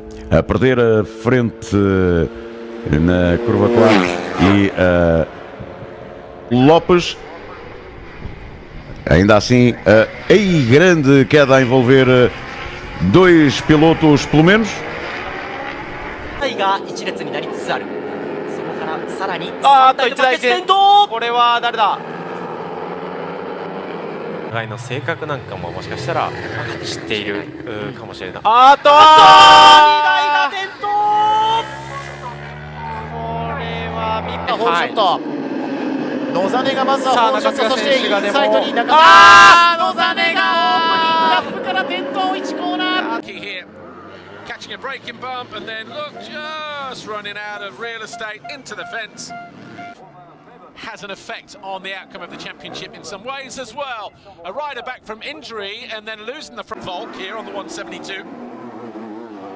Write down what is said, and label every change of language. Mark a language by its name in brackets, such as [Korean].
[Portuguese] A perder a frente na curva 4 e Lopes. Ainda assim, aí grande queda a envolver dois pilotos pelo menos. [Japanese] が一列になりつつある。そこからさらに一台転倒。これは誰だ。お互いの性格なんかももしかしたら知っているかもしれない。2台が転倒。これは見たホールショット。野ザネがまずはホールショット、そしてインサイドに中野ザネがオープニングラップから転倒1コーナー。 [English] Catching a braking bump and then look, just running out of real estate into the fence. Has an effect on the outcome of the championship in some ways as well. A rider back from injury and then losing the front. Volk here on the 172.